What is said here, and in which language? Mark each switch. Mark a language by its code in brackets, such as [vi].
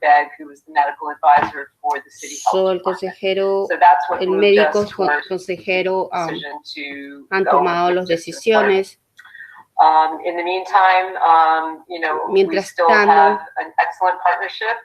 [en] Begg, who was the medical advisor for the city health [es] el consejero, [en] department. [es] el médico consejero han tomado las decisiones. [en] In the meantime, [es] Mientras [en] we still have an excellent partnership.